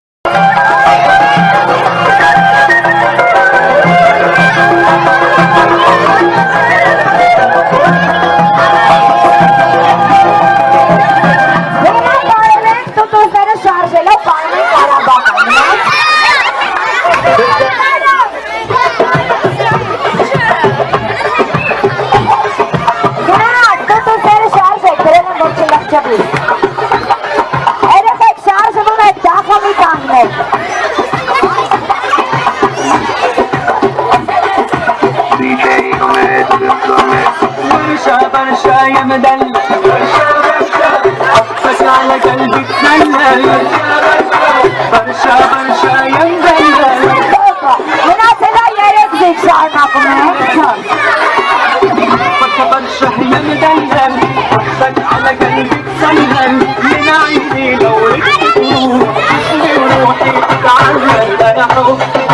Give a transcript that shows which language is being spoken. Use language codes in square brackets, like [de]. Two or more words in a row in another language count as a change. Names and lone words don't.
[hy] տուտուզները շարժելով պարում են Կարաբաղը, Երեխեք շարժվում եք դախամի կանգնել [ar] برشا يا مدلل حطك على قلبي تسلل برشا يا مدلل [hy] Մնացելա երեք ձիգ շարնակում ենք [ar] برشا يا مدلل حطك على قلبي تسلل من عيني لو ركبت روحي تتعلل انا حبي